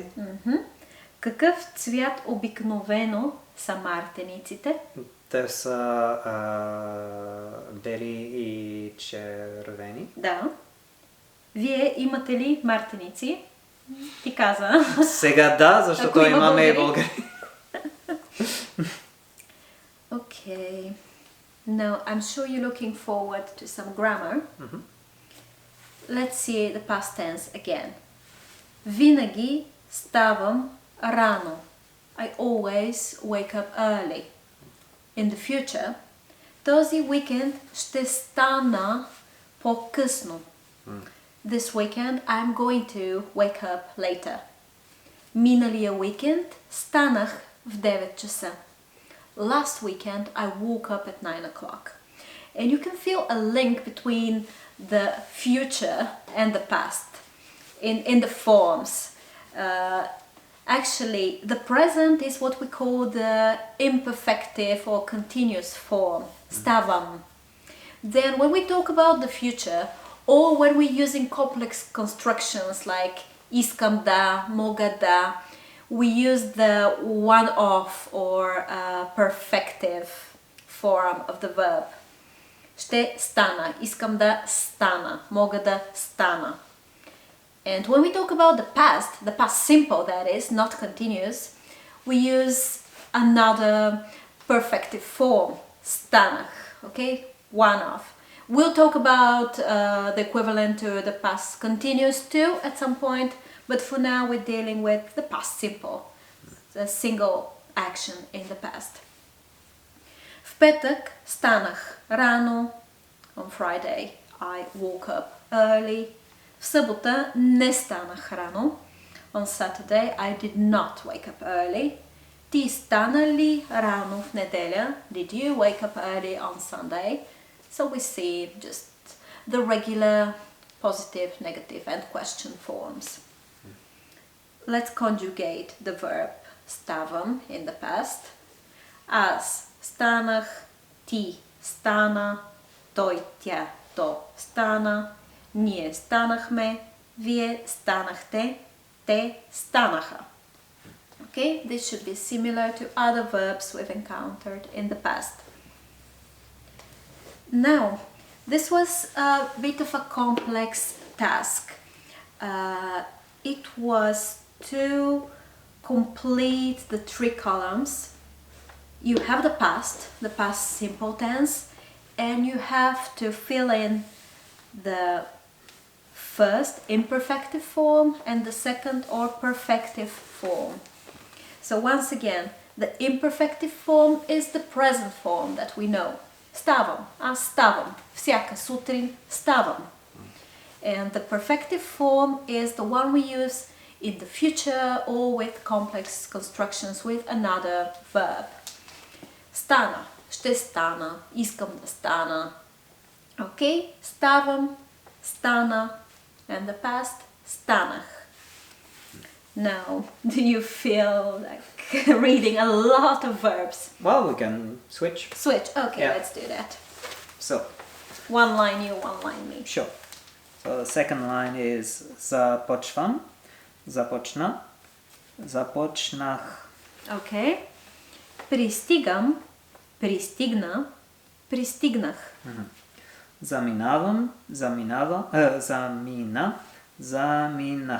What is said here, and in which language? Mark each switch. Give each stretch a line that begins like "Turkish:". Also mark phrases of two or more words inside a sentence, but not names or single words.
Bulgarian: Какъв цвят обикновено са мартениците? Те са бели и червени. Да. Вие имате ли мартеници? Ти каза. Сега да, защото Ако има имаме и българи. българи.
English: Okay. Now, I'm sure you're looking forward to some grammar. Let's see the past tense again.
Bulgarian: Винаги ставам рано.
English: I always wake up early. In the future,
Bulgarian: този уикенд ще стана по-късно.
English: This weekend, I'm going to wake up later.
Bulgarian: Миналия уикенд станах в 9 часа.
English: Last weekend, I woke up at 9 o'clock. And you can feel a link between the future and the past in the forms. Actually, the present is what we call the imperfective or continuous form, stavam. Then when we talk about the future, or when we're using complex constructions like
Bulgarian: искам да, мога да,
English: we use the one-off or perfective form of the verb. Ще стана, искам да стана, мога да стана. And when we talk about the past simple that is, not continuous, we use another perfective form, станах, okay, one-off. We'll talk about the equivalent to the past continuous too at some point, but for now we're dealing with the past simple, the single action in the past.
Bulgarian: В петък станах рано.
English: On Friday I woke up early.
Bulgarian: В събота не станах рано.
English: On Saturday I did not wake up early.
Bulgarian: Ти стана ли рано в неделя?
English: Did you wake up early on Sunday? So we see just the regular positive, negative and question forms. Let's conjugate the verb ставам in the past.
Bulgarian: Аз станах, ти стана, той, тя, то стана, ние станахме, вие станахте, те станаха.
English: Okay, this should be similar to other verbs we've encountered in the past. Now, this was a bit of a complex task. It was to complete the 3 columns. You have the past simple tense, and you have to fill in the first imperfective form and the second or perfective form. So once again, the imperfective form is the present form that we know.
Bulgarian: Ставам, аз ставам, всяка сутрин ставам.
English: And the perfective form is the one we use in the future or with complex constructions with another verb.
Bulgarian: Стана, ще стана, искам да стана. Okay, ставам, стана,
English: and the past, станах. Now, do you feel like reading a lot of verbs? Well, we can switch. Switch, okay, Yeah. let's do that. So, One line you, one line me. sure. So the second line is
Bulgarian: започвам, започна, започнах.
English: Okay.
Bulgarian: Пристигам, пристигна, пристигнах. Заминавам, замина, заминах.